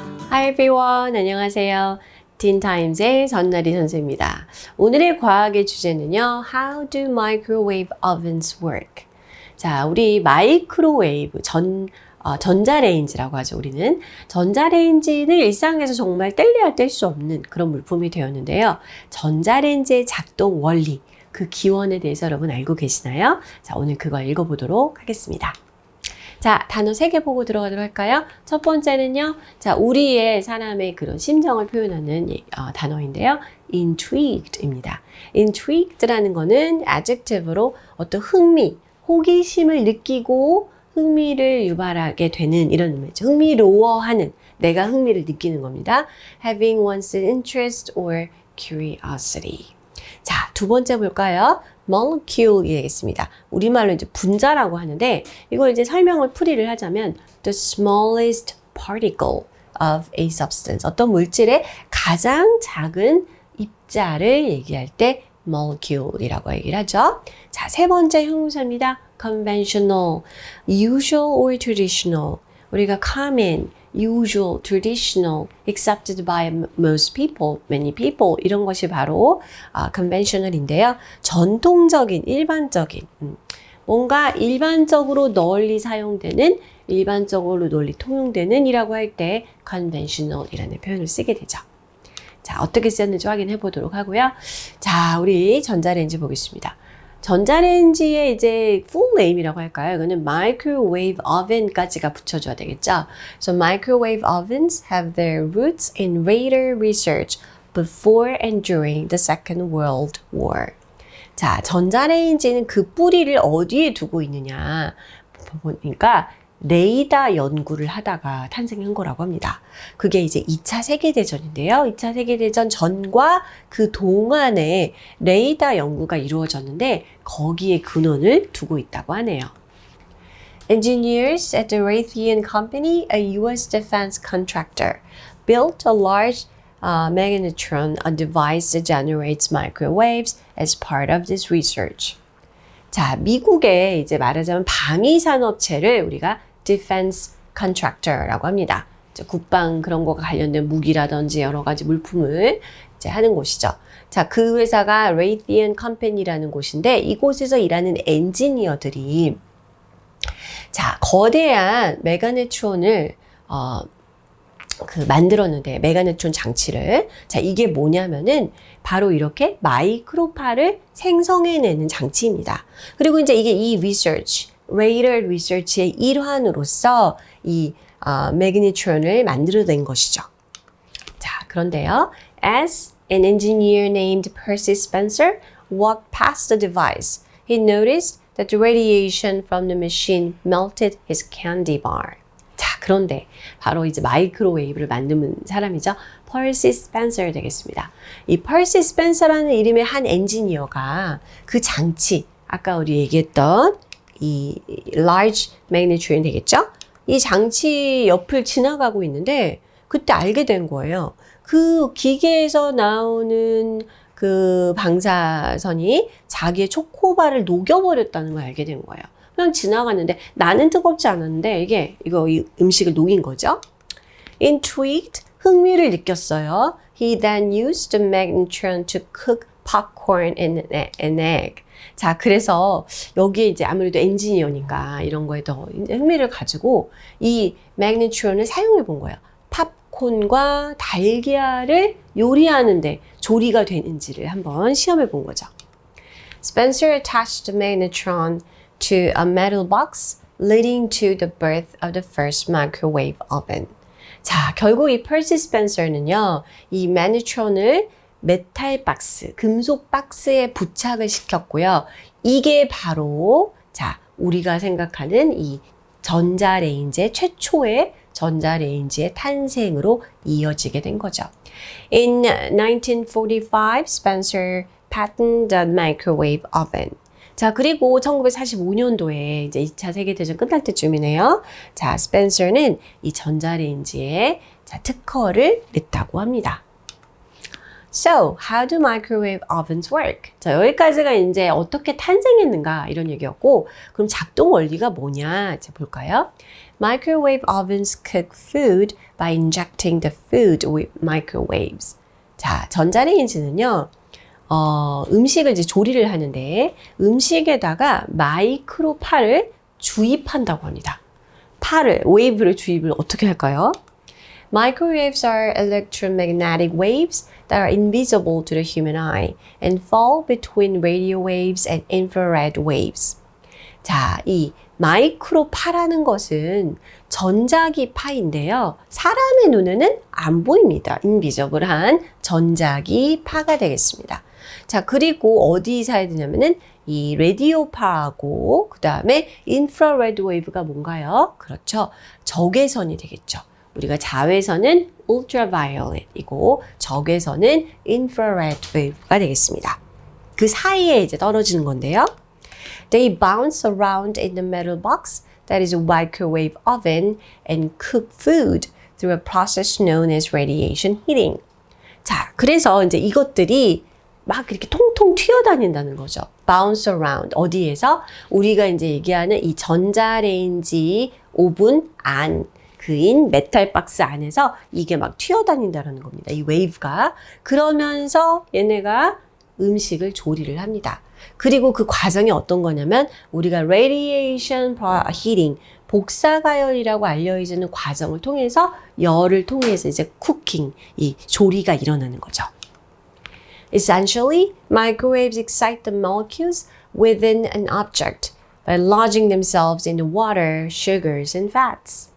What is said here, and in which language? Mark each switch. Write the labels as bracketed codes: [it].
[en] Hi everyone, [ko] 안녕하세요. 틴타임즈의 전나리 선생입니다. 오늘의 과학의 주제는요. [en] How do microwave ovens work? [ko] 자, 우리 마이크로웨이브, 전자레인지라고 하죠. 우리는 전자레인지는 일상에서 정말 뗄래야 뗄 수 없는 그런 물품이 되었는데요. 전자레인지의 작동 원리, 그 기원에 대해서 여러분 알고 계시나요? 자, 오늘 그거 읽어보도록 하겠습니다. 자, 단어 3개 보고 들어가도록 할까요? 첫 번째는요. 자, 우리의 사람의 그런 심정을 표현하는 단어인데요. intrigued입니다. intrigued라는 거는 adjective로 어떤 흥미, 호기심을 느끼고 흥미를 유발하게 되는 이런 의미죠. 흥미로워하는, 내가 흥미를 느끼는 겁니다. [en] having one's interest or curiosity. [ko] 자, 두 번째 볼까요? molecule이 되겠습니다. 우리말로 이제 분자라고 하는데 이걸 이제 설명을 풀이를 하자면 [en] the smallest particle of a substance. [ko] 어떤 물질의 가장 작은 입자를 얘기할 때 molecule이라고 얘기를 하죠. 자, 세 번째 형용사입니다. [en] conventional, usual or traditional. [ko] 우리가 [en] common, usual, traditional, accepted by most people, many people [ko] 이런 것이 바로 conventional인데요. 전통적인, 일반적인 뭔가 일반적으로 널리 사용되는, 일반적으로 널리 통용되는 이라고 할 때 conventional이라는 표현을 쓰게 되죠. 자, 어떻게 쓰였는지 확인해 보도록 하고요. 자, 우리 전자레인지 보겠습니다. 전자레인지의 이제 full name이라고 할까요? 이거는 microwave oven까지가 붙여줘야 되겠죠? [en] So microwave ovens have their roots in radar research before and during the Second World War. [ko] 자, 전자레인지는 그 뿌리를 어디에 두고 있느냐 보니까 레이더 연구를 하다가 탄생한 거라고 합니다. 그게 이제 2차 세계대전인데요. 2차 세계대전 전과 그 동안에 레이더 연구가 이루어졌는데 거기에 근원을 두고 있다고 하네요. [en] Engineers at the Raytheon Company, a U.S. defense contractor, built a large magnetron, a device that generates microwaves as part of this research. [ko] 자, 미국의 이제 말하자면 방위산업체를 우리가 defense contractor라고 합니다. 국방 그런 거가 관련된 무기라든지 여러 가지 물품을 이제 하는 곳이죠. 자, 그 회사가 Raytheon Company라는 곳인데 이곳에서 일하는 엔지니어들이 자, 거대한 메가네트론을 만들었는데 메가네트론 장치를 자, 이게 뭐냐면은 바로 이렇게 마이크로파를 생성해내는 장치입니다. 그리고 이제 이게 이 research, radar research의 일환으로서 이 매그니트론을 만들어낸 것이죠. 자, 그런데요. [en] As an engineer named Percy Spencer walked past the device, he noticed that the radiation from the machine melted his candy bar. [ko] 자, 그런데 바로 이제 마이크로웨이브를 만든 사람이죠. 펄시 스펜서 되겠습니다. 이 펄시 스펜서라는 이름의 한 엔지니어가 그 장치, 아까 우리 얘기했던 이 large magnetron 되겠죠? 이 장치 옆을 지나가고 있는데 그때 알게 된 거예요. 그 기계에서 나오는 그 방사선이 자기의 초코바를 녹여버렸다는 걸 알게 된 거예요. 그냥 지나갔는데 나는 뜨겁지 않았는데 이거 음식을 녹인 거죠. Intrigued, 흥미를 느꼈어요. [en] He then used the magnetron to cook popcorn and an egg. [ko] 자, 그래서 여기에 이제 아무래도 엔지니어니까 이런 거에 더 흥미를 가지고 이 매그네트론을 사용해 본 거예요. 팝콘과 달걀을 요리하는데 조리가 되는지를 한번 시험해 본 거죠. [en] Spencer attached the magnetron to a metal box, leading to the birth of the first microwave oven. [ko] 자, 결국 이 퍼시 스펜서는요, 이 매그네트론을 메탈 박스, 금속 박스에 부착을 시켰고요. 이게 바로 자, 우리가 생각하는 이 전자레인지의 최초의 전자레인지의 탄생으로 이어지게 된 거죠. [en] In 1945, Spencer patented the microwave oven. [ko] 자, 그리고 1945년도에 이제 2차 세계대전 끝날 때쯤이네요. 자, 스펜서는 이 전자레인지에 자, 특허를 냈다고 합니다. [en] So, how do microwave ovens work? [ko] 자, 여기까지가 이제 어떻게 탄생했는가 이런 얘기였고, 그럼 작동 원리가 뭐냐? 이제 볼까요? [en] Microwave ovens cook food by injecting the food with microwaves. [ko] 자, 전자레인지는요. 음식을 이제 조리를 하는데 음식에다가 마이크로파를 주입한다고 합니다. 웨이브를 주입을 어떻게 할까요? [en] Microwaves are electromagnetic waves that are invisible to the human eye and fall between radio waves and infrared waves. [ko] 자, 이 마이크로파라는 것은 전자기 파인데요. 사람의 눈에는 안 보입니다. 인비저블한 전자기 파가 되겠습니다. 자, 그리고 어디 사야 되냐면은 이 라디오파하고 그 다음에 인프라레드 웨이브가 뭔가요? 그렇죠. 적외선이 되겠죠. 우리가 자외선은 ultraviolet이고 적외선은 infrared wave가 되겠습니다. 그 사이에 이제 떨어지는 건데요. [en] They bounce around in the metal box that is a microwave oven and cook food through a process known as radiation heating. [ko] 자, 그래서 이제 이것들이 막 이렇게 통통 튀어다닌다는 거죠. [en] bounce around. [ko] 어디에서? 우리가 이제 얘기하는 이 전자레인지 오븐 안, 그인 메탈 박스 안에서 이게 막 튀어다닌다는 겁니다. 이 웨이브가. 그러면서 얘네가 음식을 조리를 합니다. 그리고 그 과정이 어떤 거냐면 우리가 radiation heating, 복사가열이라고 알려지는 과정을 통해서 열을 통해서 이제 쿠킹, 이 조리가 일어나는 거죠. [en] Essentially, microwaves excite the molecules within an object by lodging themselves in the water, sugars, and fats.